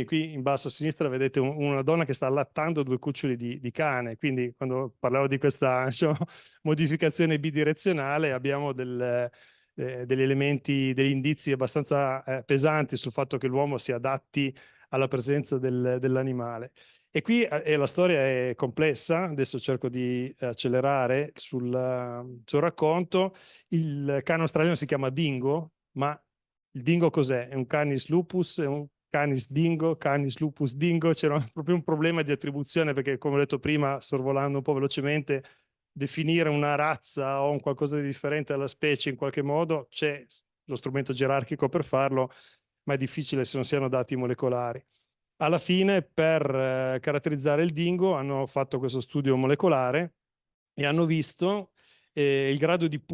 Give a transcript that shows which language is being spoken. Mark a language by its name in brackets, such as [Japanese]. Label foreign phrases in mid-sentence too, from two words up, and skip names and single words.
[Italian] Qui in basso a sinistra vedete una donna che sta allattando 2 cuccioli di cane, quindi quando parlavo di questa diciamo, modificazione bidirezionale abbiamo degli elementi, degli indizi abbastanza pesanti sul fatto che l'uomo si adatti alla presenza dell'animale. E qui la storia è complessa, adesso cerco di accelerare sul racconto. Il cane australiano si chiama dingo, ma il dingo cos'è? È un canis lupus, è un canis dingo, canis lupus dingo? C'era proprio un problema di attribuzione perché, come ho detto prima, sorvolando un po' velocemente, definire una razza o un qualcosa di differente dalla specie in qualche modo, c'è lo strumento gerarchico per farlo, ma è difficile se non si hanno dati molecolari. Alla fine, per caratterizzare il dingo, hanno fatto questo studio molecolare e hanno visto il grado di